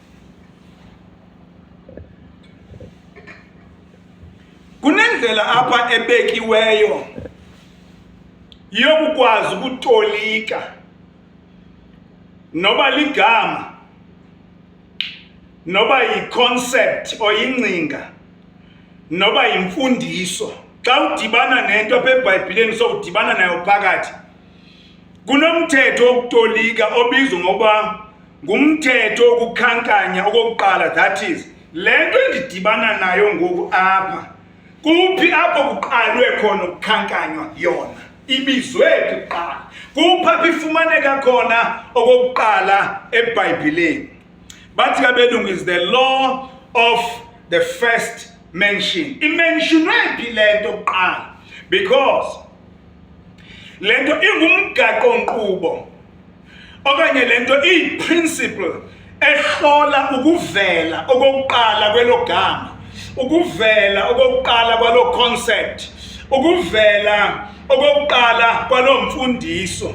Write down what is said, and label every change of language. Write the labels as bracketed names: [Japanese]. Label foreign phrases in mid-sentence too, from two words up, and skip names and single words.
[Xhosa] Kunendlela apha ebekiweyo yokukwazi ukutolika noba ligama noba yi-concept oyingcinga noba yimfundiso. Xa udibana nento apha eBhayibhileni sowudibana nayo phakathi, kunomthetho wokutolika obizwa ngoba ngumthetho wokukhankanya okokuqala. [English] That is, [Xhosa] le nto endidibana nayo ngoku apha, kuphi apho kuqalwe khona ukukhankanywa yona, ibizwe kuqala, kuphi apho ifumaneka khona okokuqala eBhayibhileni. Bathi kabelungu [English] is the law of the first mention. [Xhosa] Imentionwe phi le nto kuqala? Because le nto ingumgaqo nkqubo okanye le nto iyi-principle ehlola ukuvela okokuqala kwelo gama, ukuvela okokuqala kwalo concept, ukuvela okokuqala kwalo mfundiso.